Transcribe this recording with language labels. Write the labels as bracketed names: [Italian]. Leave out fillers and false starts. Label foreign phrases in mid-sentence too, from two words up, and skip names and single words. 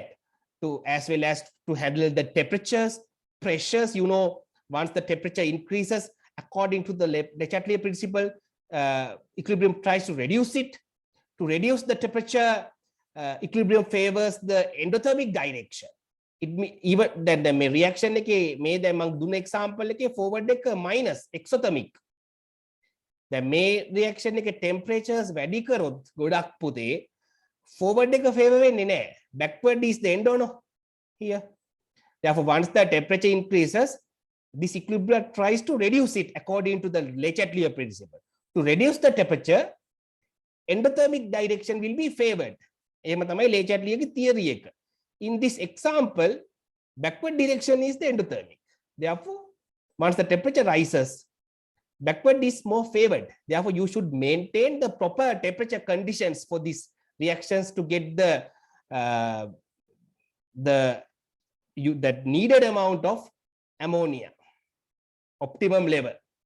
[English] To as well as to handle the temperatures, pressures. You know, once the temperature increases, according to the Le Chatelier principle, equilibrium tries to reduce it. To reduce the temperature, equilibrium favors the endothermic direction. It even then the reaction [Sinhala] එකේ මේ දැන් මම දුන්න example එකේ forward එක [English] minus exothermic. [Sinhala] දැන් මේ reaction එකේ temperatures වැඩි කරොත් ගොඩක් පුතේ forward එක favor වෙන්නේ නැහැ. [English] Backward is the end no here. Therefore, once the temperature increases, this equilibrium tries to reduce it according to the Le Chatelier principle. To reduce the temperature, endothermic direction will be favored. [Sinhala] එහෙම තමයි Le Chatelier ගේ theory එක. [English] In this example, backward direction is the endothermic. Therefore, once the temperature rises, backward is more favored. Therefore, you should maintain the proper temperature conditions for these reactions to get that needed amount of ammonia, optimum level.